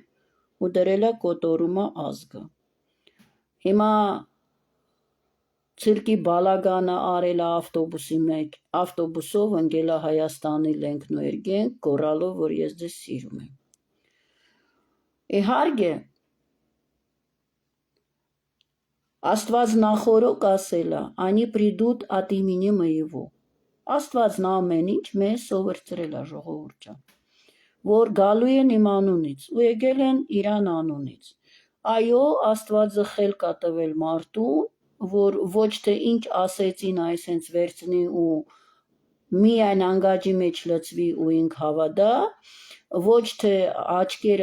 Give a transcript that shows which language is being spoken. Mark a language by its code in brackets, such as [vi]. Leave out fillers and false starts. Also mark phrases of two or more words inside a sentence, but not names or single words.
[hy] ու դրել է կոտորումը ազգը։ Հիմա ցիրկի բալագանը արելա ավտոբուսի մեջ, ավտոբուսով ընկելա Հայաստանի լենք ներգենք, գոռալով, որ ես ձեզ սիրում եմ։ Իհարկե, Աստված նախորոք ասելա, [ru] «Они придут от имени моего». [hy] Աստվածն ամեն ինչ մեզ սովորեցրել է ժողովուրդ ջան, որ գալու են իմ անունից ու եկել են իրան անունից։ Այո, Աստվածը խելք է տվել մարդուն, որ ոչ թե ինչ ասեցին այսենց վերցնի ու միայն անգաջի մեջ լցվի ու ինք հավատա, ոչ թե աչքերը